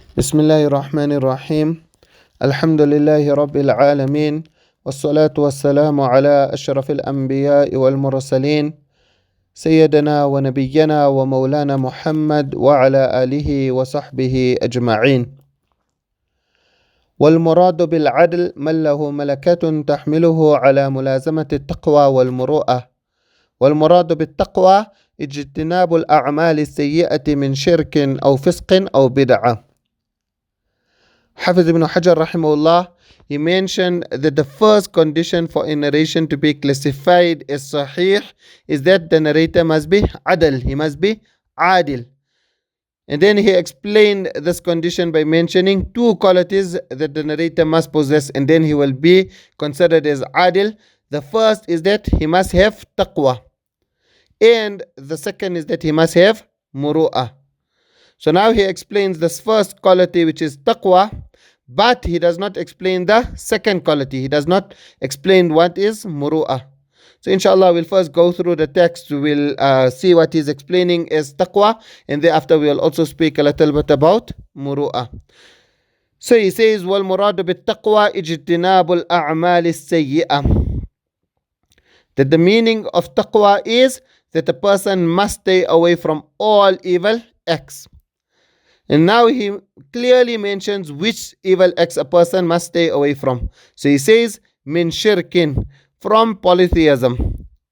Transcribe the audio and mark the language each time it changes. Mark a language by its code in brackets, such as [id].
[ar] بسم الله الرحمن الرحيم الحمد لله رب العالمين والصلاة والسلام على أشرف الأنبياء والمرسلين سيدنا ونبينا ومولانا محمد وعلى آله وصحبه أجمعين. والمراد بالعدل من له ملكة تحمله على ملازمة التقوى والمروءة. والمراد بالتقوى اجتناب الأعمال السيئة من شرك أو فسق أو بدعة. [en] Hafiz ibn Hajar rahimahullah, he mentioned that the first condition for a narration to be classified as sahih is that the narrator must be adil, he must be adil. And then he explained this condition by mentioning two qualities that the narrator must possess, and then he will be considered as adil. The first is that he must have taqwa, and the second is that he must have muru'wwah. So now he explains this first quality, which is taqwa, but he does not explain the second quality. He does not explain what is muru'wwah. So inshallah, we'll first go through the text. We'll see what he's explaining as taqwa, and thereafter we'll also speak a little bit about muru'wwah. So he says, [ar] وَالْمُرَادُ بِالتَّقْوَى اجْتِنَابُ الْأَعْمَالِ السَّيِّئَةِ. [en] That the meaning of taqwa is that a person must stay away from all evil acts. And now he clearly mentions which evil acts a person must stay away from. So he says, min shirkin, from polytheism.